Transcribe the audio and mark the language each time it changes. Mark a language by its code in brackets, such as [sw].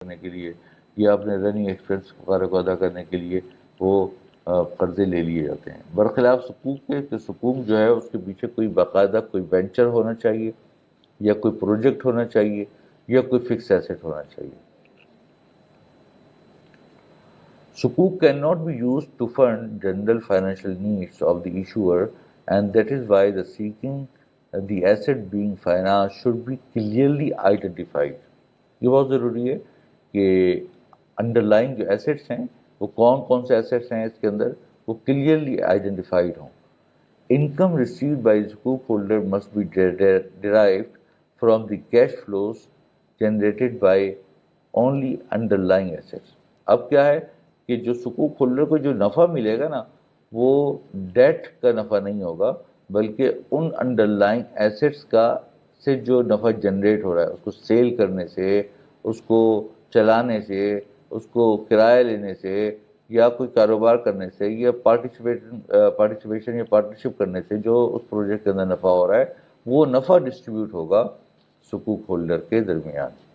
[ur] کرنے کے لیے یا اپنے رننگ ایکسپینس وغیرہ کو ادا کرنے کے لیے وہ قرضے لے لیے جاتے ہیں، برخلاف سکوک کے کہ سکوک جو ہے اس کے پیچھے کوئی باقاعدہ کوئی وینچر ہونا چاہیے یا کوئی پروجیکٹ ہونا چاہیے یا کوئی فکس ایسٹ ہونا چاہیے. [en] Sukuk cannot be used to fund general financial needs of the issuer, and that is why the seeking the asset being financed should be clearly identified. [ur] یہ بہت ضروری ہے کہ انڈر لائن جو ایسٹس ہیں وہ کون کون سے ایسٹس ہیں اس کے اندر وہ کلیئرلی آئیڈینٹیفائڈ ہوں. [en] Income received by the sukuk holder must be derived from the cash flows generated by only underlying assets. [ur] اب کیا ہے کہ جو سکوک ہولڈر کو جو نفع ملے گا نا وہ ڈیٹ کا نفع نہیں ہوگا بلکہ ان انڈر لائن ایسٹس کا سے جو نفع جنریٹ ہو رہا ہے اس کو سیل کرنے سے، اس کو چلانے سے، اس کو کرایہ لینے سے یا کوئی کاروبار کرنے سے یا پارٹیسپیشن یا پارٹنرشپ کرنے سے جو اس پروجیکٹ کے اندر نفع ہو رہا ہے وہ نفع ڈسٹریبیوٹ ہوگا سکوک ہولڈر کے درمیان.